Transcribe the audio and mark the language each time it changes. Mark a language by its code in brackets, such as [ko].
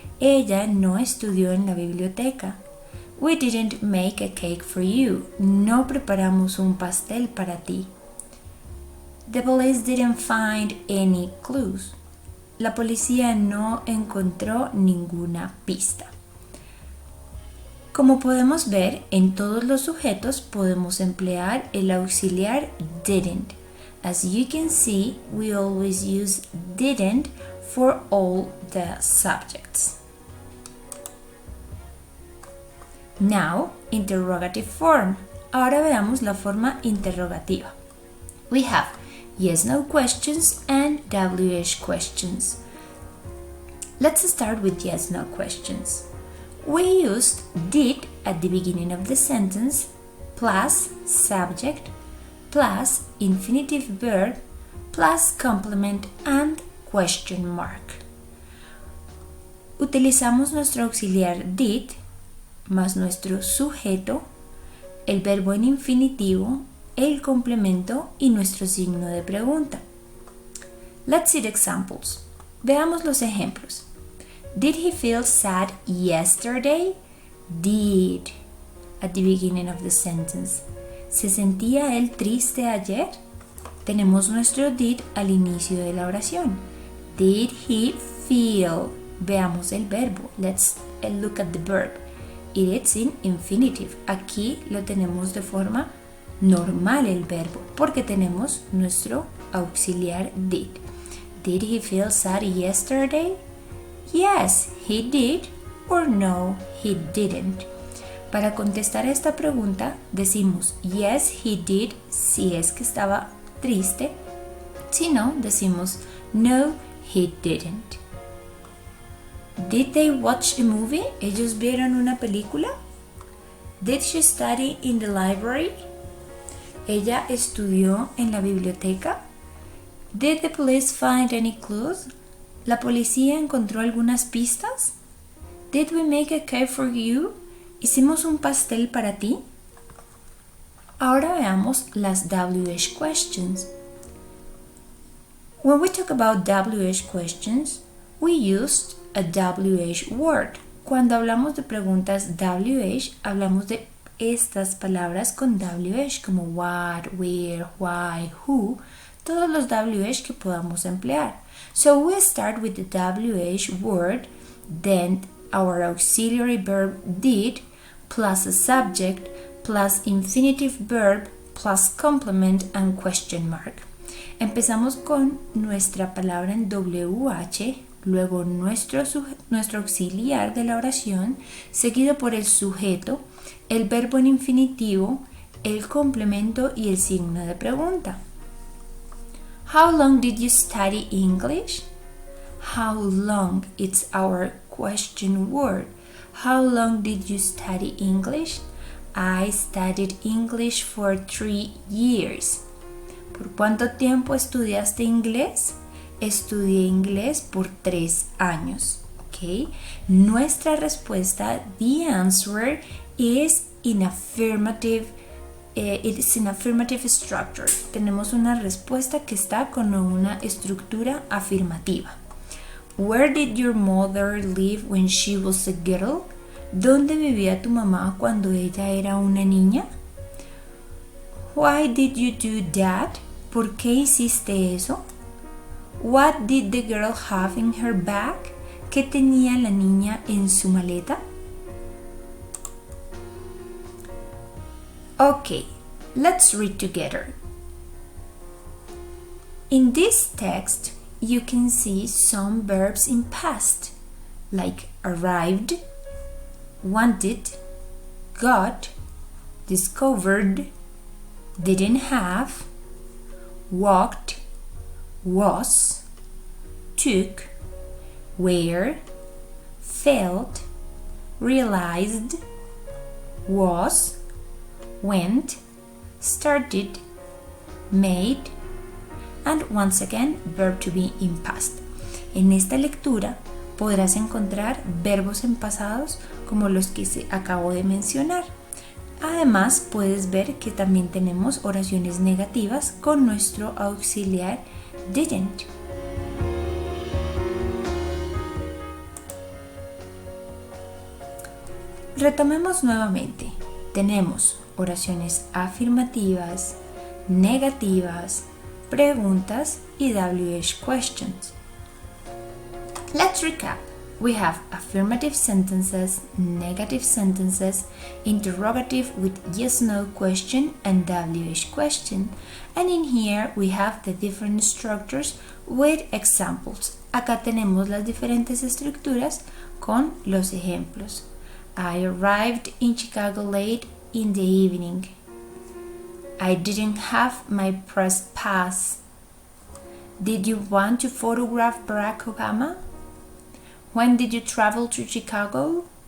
[es] Ella no estudió en la biblioteca. [en] We didn't make a cake for you. [es] No preparamos un pastel para ti. [en] The police didn't find any clues. [es] La policía no encontró ninguna pista. Como podemos ver, en todos los sujetos podemos emplear el auxiliar didn't. [en] As you can see, we always use didn't for all the subjects. Now, interrogative form. [es] Ahora veamos la forma interrogativa. [en] We have yes/no questions and WH questions. Let's start with yes/no questions. We used did at the beginning of the sentence plus subject plus infinitive verb plus complement and question mark. [es] Utilizamos nuestro auxiliar did más nuestro sujeto, el verbo en infinitivo, el complemento y nuestro signo de pregunta. [en] Let's see the examples. [es] Veamos los ejemplos. [en] Did he feel sad yesterday? Did. At the beginning of the sentence. [es] ¿Se sentía él triste ayer? Tenemos nuestro did al inicio de la oración. [en] Did he feel? [es] Veamos el verbo. [en] Let's look at the verb. It is in infinitive. [es] Aquí lo tenemos de forma normal el verbo porque tenemos nuestro auxiliar did. [en] Did he feel sad yesterday? Yes, he did, or no, he didn't. [es] Para contestar a esta pregunta decimos [en] yes, he did [es] si es que estaba triste. Si no, decimos [en] no, he didn't. Did they watch a movie? [es] ¿Ellos vieron una película? [en] Did she study in the library? [es] ¿Ella estudió en la biblioteca? [en] Did the police find any clues? [es] ¿La policía encontró algunas pistas? [en] Did we make a cake for you? [es] ¿Hicimos un pastel para ti? Ahora veamos las WH questions. [en] When we talk about WH questions, we used a WH word. [es] Cuando hablamos de preguntas WH, hablamos de estas palabras con WH como what, where, why, who, todos los WH que podamos emplear. [en] So we start with the WH word, then our auxiliary verb did, plus a subject, plus infinitive verb, plus complement and question mark. [es] Empezamos con nuestra palabra en WH luego nuestro auxiliar de la oración, seguido por el sujeto, el verbo en infinitivo, el complemento y el signo de pregunta. [en] How long did you study English? How long? It's our question word. How long did you study English? I studied English for 3 years. [es] ¿Por cuánto tiempo estudiaste inglés? Estudié inglés por 3 años. [en] Okay? [es] Nuestra respuesta, [en] the answer, is in affirmative. It is in affirmative structure. [es] Tenemos una respuesta que está con una estructura afirmativa. [en] Where did your mother live when she was a girl? [es] ¿Dónde vivía tu mamá cuando ella era una niña? [en] Why did you do that? [es] ¿Por qué hiciste eso? [en] What did the girl have in her bag? [es] ¿Qué tenía la niña en su maleta? [en] Okay, let's read together. In this text, you can see some verbs in past, like arrived, wanted, got, discovered, didn't have, walked, was, took, were, felt, realized, was, went, started, made, and once again, verb to be in past. [es] En esta lectura podrás encontrar verbos en pasados como los que acabo de mencionar. Además, puedes ver que también tenemos oraciones negativas con nuestro auxiliar didn't. Retomemos nuevamente. Tenemos oraciones afirmativas, negativas, preguntas y WH questions. [en] Let's recap. We have affirmative sentences, negative sentences, interrogative with yes/no question and WH question. And in here we have the different structures with examples. [es] Acá tenemos las diferentes estructuras con los ejemplos. [en] I arrived in Chicago late in the evening. I didn't have my press pass. Did you want to photograph Barack Obama? When did you travel to Chicago?